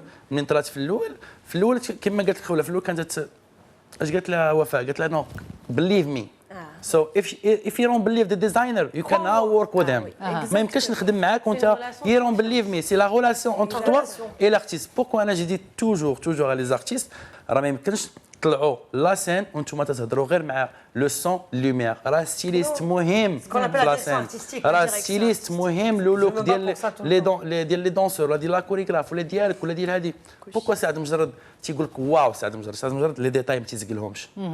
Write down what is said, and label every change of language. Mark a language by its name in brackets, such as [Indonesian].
[Arabic] منين طلعت في الاول كما قالت خوله في الاول كانت اش قالت لها وفاء قالت لها نو believe me. [English] So if you don't believe the designer, you can now work with him. [Arabic] ما يمكنش نخدم معاك وانت you don't believe me. [French] C'est la relation entre toi et l'artiste. Pourquoi انا j'ai dit toujours à les artistes راه ما يمكنش [Arabic] تطلعوا لا سين وانتم تهضروا غير مع لو سون لوميير. راه ستيليست مهم في لا سين، راه ستيليست مهم. لو لوك ديال لي دونسور ولا ديال لا كوريغراف ولا ديالك ولا ديال هذه. بوكو سعد مجرد تيقول لك واو سعد مجرد لي ديتاي ما تيزقلهمش.